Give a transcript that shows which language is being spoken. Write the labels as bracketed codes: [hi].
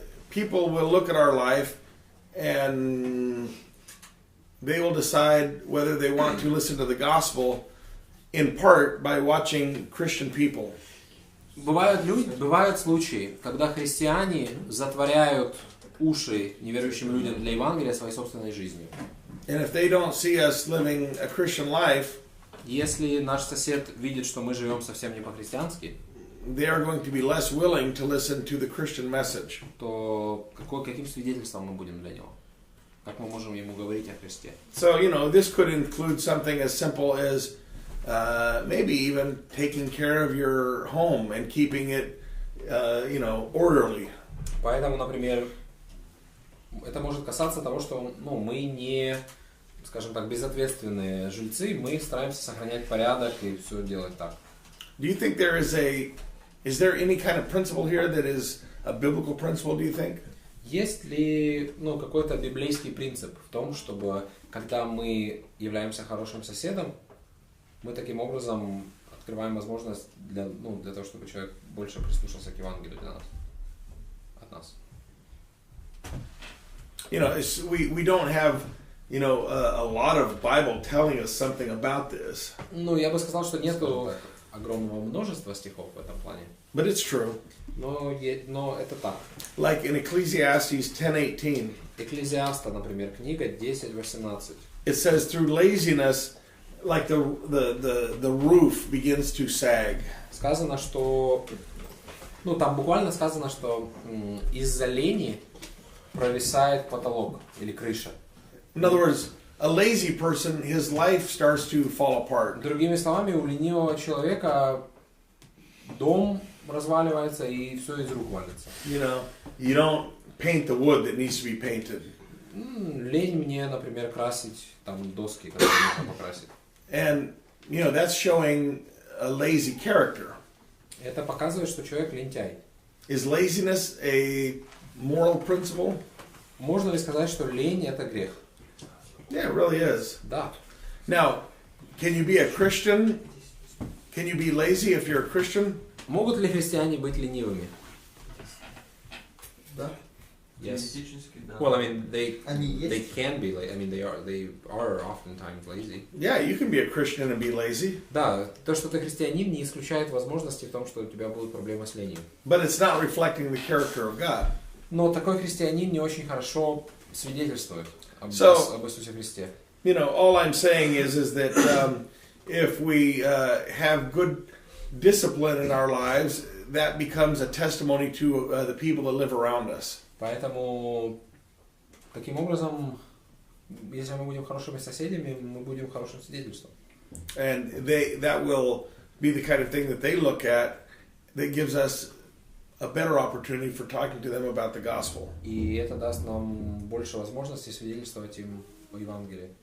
[en] People will look at our life and they will decide whether they want to listen to the gospel in part by watching Christian people. [ru] Бывают случаи, когда христиане затворяют уши неверующим людям для Евангелия своей собственной жизнью. [en] And if they don't see us living a Christian life, [ru] если наш сосед видит, что мы живем совсем не по-христиански, [en] they are going to be less willing to listen to the Christian message. [ru] То каким свидетельством мы будем для него? Как мы можем ему говорить о Христе? [en] So, this could include something as simple as maybe even taking care of your home and keeping it, orderly. [ru] Поэтому, например, это может касаться того, что мы не, скажем так, безответственные жильцы, мы стараемся сохранять порядок и все делать так. [en] Do you think is there any kind of principle here that is a biblical principle, do you think? [ru] Есть ли какой-то библейский принцип в том, чтобы когда мы являемся хорошим соседом, мы таким образом открываем возможность для того, чтобы человек больше прислушался к Евангелию для нас, от нас? [en] We don't have, a lot of Bible telling us something about this. [ru] Я бы сказал, что нету огромного множества стихов в этом плане. [en] But it's true. [ru] Но это так. [en] Like in Ecclesiastes 10:18. [ru] Экклезиаста, например, книга 10:18. [en] It says through laziness, like the roof begins to sag. [ru] Сказано, что там буквально сказано, что из-за лени провисает потолок или крыша. [en] In other words, a lazy person, his life starts to fall apart. [ru] Другими словами, у ленивого человека дом разваливается и все из рук валится. [en] You don't paint the wood that needs to be painted. [ru] Лень мне, например, красить там доски, которые нужно покрасить. [en] And that's showing a lazy character. [ru] Это показывает, что человек лентяй. [en] Is laziness a moral principle? [ru] Можно ли сказать, что лень это грех? [en] Yeah, it really is. [ru] Да. [en] Now, can you be a Christian? Can you be lazy if you're a Christian? [ru] Могут ли христиане быть ленивыми? Да. [en] Yes. [ru] Теоретически, да. [en] Well, I mean, they [ru] Есть. [en] can be. I mean, they are oftentimes lazy. Yeah, you can be a Christian and be lazy. [ru] Да, то, что ты христианин, не исключает возможности в том, что у тебя будут проблемы с ленью. [en] But it's not reflecting the character of God. [ru] Но такой христианин не очень хорошо свидетельствует об Иисусе Христе. [en] All I'm saying is that if we have good discipline in our lives, that becomes a testimony to the people that live around us. [ru] Поэтому, таким образом, если мы будем хорошими соседями, мы будем хорошим свидетельством. [en] And that will be the kind of thing that they look at that gives us a better opportunity for talking to them about the gospel. [ru] И это даст нам больше возможностей свидетельствовать им о Евангелии.